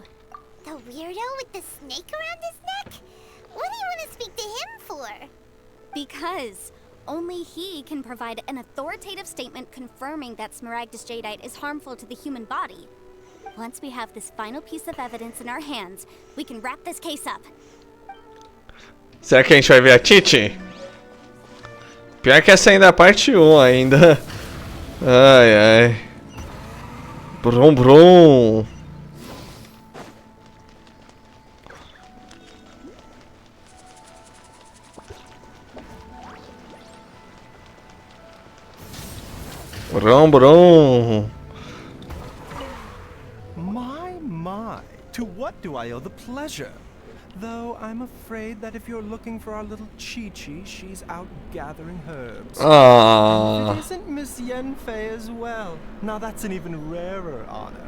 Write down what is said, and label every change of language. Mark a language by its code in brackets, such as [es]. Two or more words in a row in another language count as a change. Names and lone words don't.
[en] The weirdo with the snake around his neck? What do you want to speak to him for? Because only he can provide an authoritative statement confirming that Smaragdus Jadeite is harmful to the human body. Once we have this final piece of evidence in our hands, we can wrap this case up. [pt] Será que a gente vai ver a Titi? Pior que essa ainda é a parte 1 ainda. Ai, ai. Brum, brum. Brum, brum. [en] My, to what do I owe the pleasure? Though I'm afraid that if you're looking for our little Chi-Chi, she's out gathering herbs. Ah. It isn't Miss Yenfei as well. Now that's an even rarer honor.